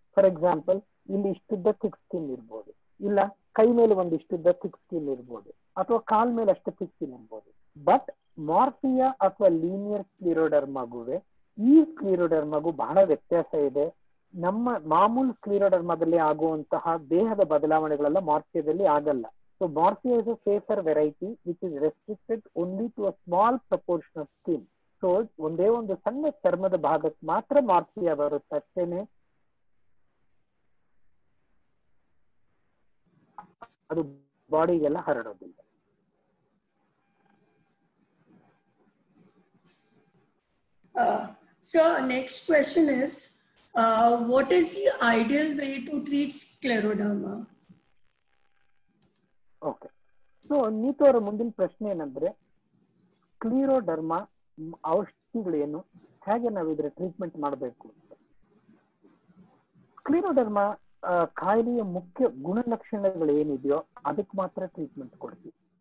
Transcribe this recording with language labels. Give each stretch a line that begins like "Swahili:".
Kannada: For example, ಇಲ್ಲಿ ಇಷ್ಟುದ್ದ thick skin ಇರ್ಬೋದು, ಇಲ್ಲ ಕೈ ಮೇಲೆ ಒಂದಿಷ್ಟುದ್ದ ಥಿಕ್ ಸ್ಕಿನ್ ಇರ್ಬೋದು, ಅಥವಾ ಕಾಲ್ ಮೇಲೆ ಅಷ್ಟು ಥಿಕ್ ಸ್ಕಿನ್ ಇರ್ಬೋದು. ಬಟ್ ಮಾರ್ಫಿಯಾ ಅಥವಾ ಲೀನಿಯರ್ ಸ್ಕ್ಲಿರೋಡರ್ಮಾಗುವೆ ಈ ಸ್ಕ್ಲಿರೋಡರ್ಮಾಗೂ ಬಹಳ ವ್ಯತ್ಯಾಸ ಇದೆ. ನಮ್ಮ ಮಾಮೂಲು ಸ್ಕ್ಲಿರೋಡರ್ಮಾದಲ್ಲಿ ಆಗುವಂತಹ ದೇಹದ ಬದಲಾವಣೆಗಳೆಲ್ಲ ಮಾರ್ಫಿಯಾದಲ್ಲಿ ಆಗಲ್ಲ. So
English: So morphea is a safer variety which is restricted only to a small proportion of skin.
Kannada: So ಒಂದೇ ಒಂದು ಸಣ್ಣ ಚರ್ಮದ ಭಾಗಕ್ಕೆ ಮಾತ್ರ ಮಾರ್ಫಿಯಾ ಬರುತ್ತೆ ಅಷ್ಟೇನೆ, ಅದು ಬಾಡಿಗೆಲ್ಲ ಹರಡೋದಿಲ್ಲ.
English: So next question is, what is the ideal way to treat scleroderma?
Kannada: Okay, so Neetu ಅವರ ಮುಂದಿನ ಪ್ರಶ್ನೆ ಏನಂದ್ರೆ, ಸ್ಕ್ಲಿರೋಡರ್ಮಾ ಔಷಧಿಗಳೇನು, ಹೇಗೆ ನಾವು ಇದ್ರ ಟ್ರೀಟ್ಮೆಂಟ್ ಮಾಡಬೇಕು ಅಂತ. ಸ್ಕ್ಲಿರೋಡರ್ಮಾ ಕಾಯಿಲೆಯ ಮುಖ್ಯ ಗುಣಲಕ್ಷಣಗಳು ಏನಿದೆಯೋ ಅದಕ್ಕೆ ಮಾತ್ರ ಟ್ರೀಟ್ಮೆಂಟ್ ಕೊಡ್ತೀವಿ.